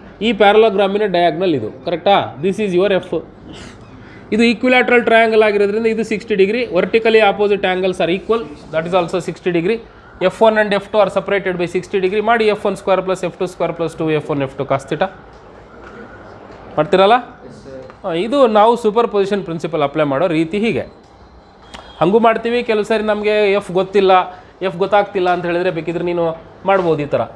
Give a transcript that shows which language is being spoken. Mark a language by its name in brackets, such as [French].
[Kannada] ಈ ಪ್ಯಾರಲೋಗ್ರಾಮಿನ ಡಯಾಗ್ನಲ್ ಇದು, ಕರೆಕ್ಟಾ? [English] This is your F. [Kannada] ಇದು ಈಕ್ವಿಲ್ಯಾಟ್ರಲ್ ಟ್ರಯಾಂಗಲ್ ಆಗಿರೋದ್ರಿಂದ ಇದು 60 degree. [English] Vertically opposite angles are equal, that is also 60 degree. F1 and F2 are separated by 60 degree. [Kannada] ಮಾಡಿ F1 square plus F2 square plus 2F1 F2 cos theta ಮಾಡ್ತೀರಲ್ಲ? ಇದು ನಾವು super position principal apply ಮಾಡೋ ರೀತಿ ಹೀಗೆ. ಹಾಗೂ ಮಾಡ್ತೀವಿ. ಕೆಲವು ಸಾರಿ ನಮಗೆ ಎಫ್ ಗೊತ್ತಿಲ್ಲ, ಎಫ್ ಗೊತ್ತಾಗ್ತಿಲ್ಲ ಅಂತ ಹೇಳಿದ್ರೆ ಬೇಕಿದ್ರೆ ನೀನು ಮಾಡ್ಬೋದು ಈ ಥರ.